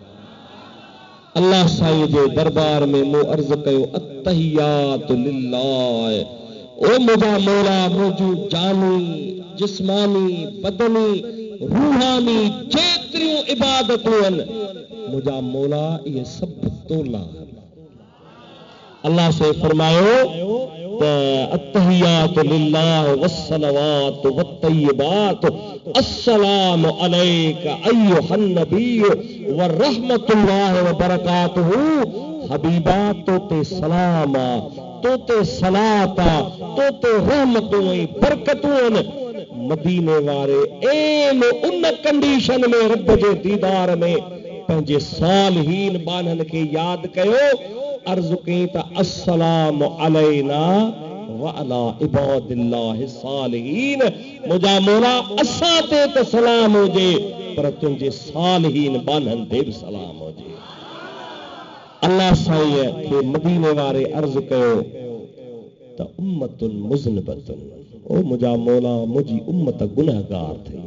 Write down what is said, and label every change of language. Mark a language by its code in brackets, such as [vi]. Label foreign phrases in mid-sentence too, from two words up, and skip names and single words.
[sd] अल्लाह साईं जे दरबार में मूं अर्ज़ कयो [ar] التحيات لله, [sd] ओ मुंहिंजा मौला, मुंहिंजूं जानी, जिस्मानी, बदनी, रूहानी जेतिरियूं इबादतूं आहिनि, मुंहिंजा मौला इहे सभु तोला आहिनि। अल्लाह से फरमायो त [ar] التحيات لله والصلوات والطيبات السلام عليك أيها النبي ورحمة الله وبركاته. [sd] हबीबा तोते सलाम आ, तोते सलात आ, तोते रहमतूं ऐं बरकतूं आहिनि। मदीने वारे एन उन कंडीशन में रब जे दीदार में पंहिंजे सालिहीन बाननि खे यादि कयो, अर्ज़ कई त [ar] السلام علينا وعلى عباد الله الصالحين. [sd] मुंहिंजा मौला असां ते त सलाम हुजे, पर तुंहिंजे सालिहीन बाननि ते बि सलाम हुजे। अल्लाह साईं खे मदीने वारे अर्ज़ कयो त [ar] أمة مذنبة, [sd] ओ मुंहिंजा मौला मुंहिंजी उम्मत गुनहगार थी।